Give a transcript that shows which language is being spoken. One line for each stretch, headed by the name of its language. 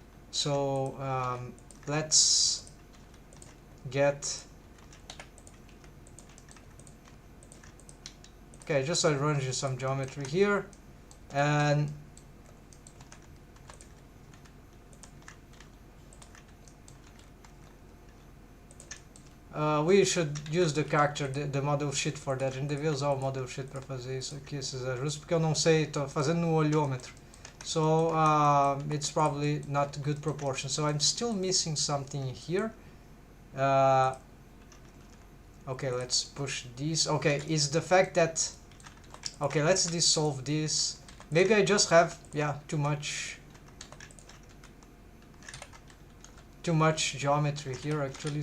English: So let's get, okay, just arranging some geometry here, and we should use the character, the model sheet for that.
Portuguese: A gente devia usar o model sheet para fazer isso aqui, esses ajustes, porque eu não sei, tô fazendo no olhômetro.
English: So it's probably not good proportion. So I'm still missing something here. Okay, let's push this. Okay, is the fact that, okay, let's dissolve this. Maybe I just have, yeah, too much geometry here actually.